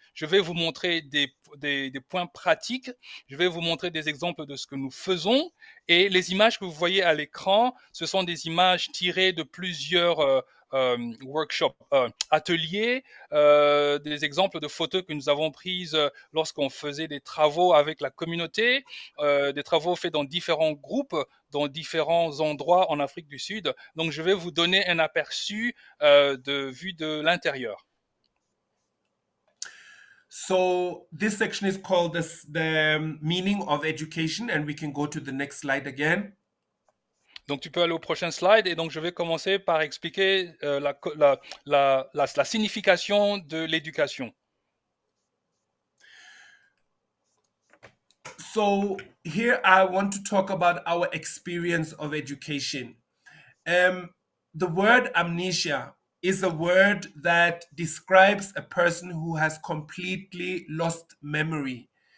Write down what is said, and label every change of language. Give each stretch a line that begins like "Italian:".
French: Je vais vous montrer des points pratiques, je vais vous montrer des exemples de ce que nous faisons et les images que vous voyez à l'écran, ce sont des images tirées de plusieurs workshops, ateliers, des exemples de photos que nous avons prises lorsqu'on faisait des travaux avec la communauté, des travaux faits dans différents groupes, dans différents endroits en Afrique du Sud. Donc, je vais vous donner un aperçu de vue de l'intérieur.
English: So this section is called the meaning of education, and we can go to the next slide again.
French: Donc, tu peux aller au prochain slide et donc je vais commencer par expliquer la signification de l'éducation.
English: So here I want to talk about our experience of education. The word amnesia is a word that describes a person who has completely lost memory.